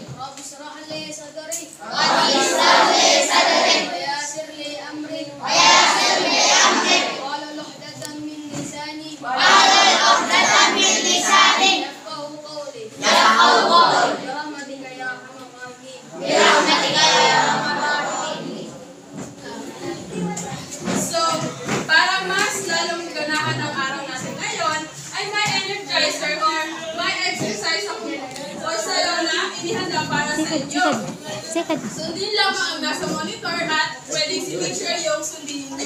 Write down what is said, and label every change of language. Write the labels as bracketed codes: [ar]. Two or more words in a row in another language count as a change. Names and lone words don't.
[ar] رب اشرح لي صدري ويسر لي أمري واحلل عقدة من لساني يفقهوا قولي برحمتك يا أرحم الراحمين. [tl] So, para mas lalong ganahan ang araw natin ngayon, ay may energizer or may exercise ako o sayo na inihanda para sa inyo. Sundin lamang ang nasa monitor at pwedeng si teacher yung sundin ninyo.